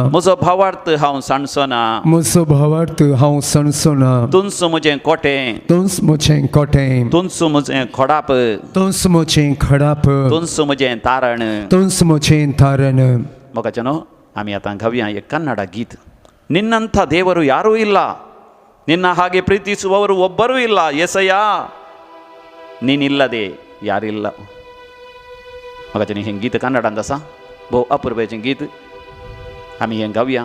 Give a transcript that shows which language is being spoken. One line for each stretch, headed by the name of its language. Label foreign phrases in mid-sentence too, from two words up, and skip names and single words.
Konkani: म्हजो भावार्थ हांव सांडचो ना. म्हजो भावार्थ हांव सणचो ना. तुंच म्हजें कोटें, तोंच म्हजें कोटें, तुंच म्हजें खोडाप, तोंच म्हजें खडाप, तुंच म्हजें तारण. तोंच म्हजें तारण. मोगाच्यानो आमी आतां गावया एक कन्नಡ गीत.
Kannada: ನಿನ್ನಂಥ ದೇವರು ಯಾರೂ ಇಲ್ಲ, ನಿನ್ನ ಹಾಗೆ ಪ್ರೀತಿಸುವವರು ಒಬ್ಬರೂ ಇಲ್ಲ ಏಸಯ್ಯ, ನೀನಿಲ್ಲದೆ ಯಾರಿಲ್ಲ.
Konkani: मोगाच्यानी हें गीत कन्नडांत आसा. भोव अपुर्बेचें गीत. आमी हें गावया.